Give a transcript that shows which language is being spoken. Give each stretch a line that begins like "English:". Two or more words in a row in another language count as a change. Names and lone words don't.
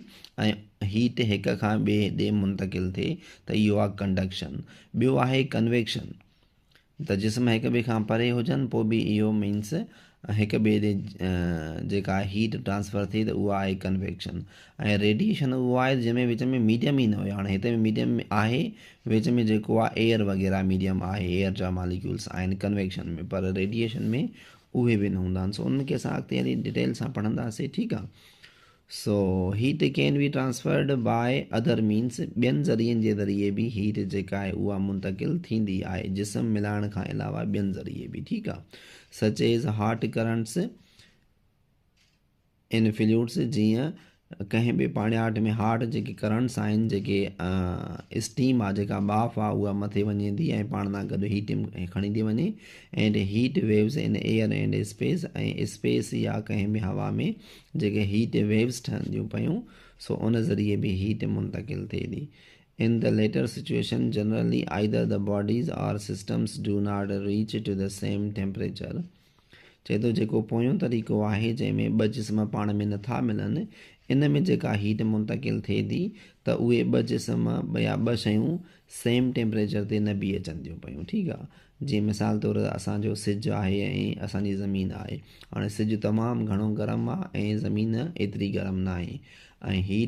Sindhi: ऐं हीट हिक खां ॿिए ॾे मुंतकिल थिए त इहो आहे कंडक्शन ॿियो आहे कन्वेक्शन त जिस्म हिक ॿिए खां परे हुजनि पोइ बि इहो मीन्स हिक ॿिए ॾे जेका
English: heat transfer
Sindhi: थिए त उहा आहे कन्वेक्शन ऐं रेडिएशन उहो आहे जंहिंमें विच में मीडियम ई न हुयो हाणे हिते मीडियम आहे विच में जेको आहे एयर वग़ैरह मीडियम आहे एयर जा मालिक्यूल्स आहिनि कन्वेक्शन में पर रेडिएशन में उहे बि न हूंदा आहिनि सो उनखे असां अॻिते हली डिटेल सां पढ़ंदासीं ठीकु आहे
English: so heat can be transferred by other means
Sindhi: ॿियनि ज़रियनि जे ज़रिए बि हीट जेका आहे उहा मुंतकिल थींदी आहे जिस्म मिलाइण खां अलावा ॿियनि ज़रिए बि ठीकु आहे
English: such as hot currents in fluids
Sindhi: जीअं कंहिं बि पाणियाट में हॉट जेके करंट्स आहिनि जेके स्टीम आहे जेका बाफ़ आहे उहा मथे वञे थी ऐं पाण सां गॾु हीट खणी थी वञे
English: and heat waves in air and space
Sindhi: ऐं स्पेस या कंहिं बि हवा में जेके
English: heat waves
Sindhi: ठहनि थियूं पियूं सो उन ज़रिए बि हीट मुंतकिल थिए थी
English: In the latter situation, generally either the bodies or systems do not reach to the same temperature.
Sindhi: चए थो जेको पोयों तरीक़ो आहे जंहिंमें ॿ जिस्म पाण में नथा मिलनि इन में जेका हीट मुंतकिल थिए थी त उहे ॿ जिस्म या ॿ शयूं
English: same temperature
Sindhi: ते न बि अचनि थियूं पियूं ठीकु आहे जीअं मिसाल तौरु असांजो सिज आहे ऐं असांजी ज़मीन आहे हाणे सिज तमामु घणो गरम आहे ऐं ज़मीन एतिरी गरम न आहे ऐं हीट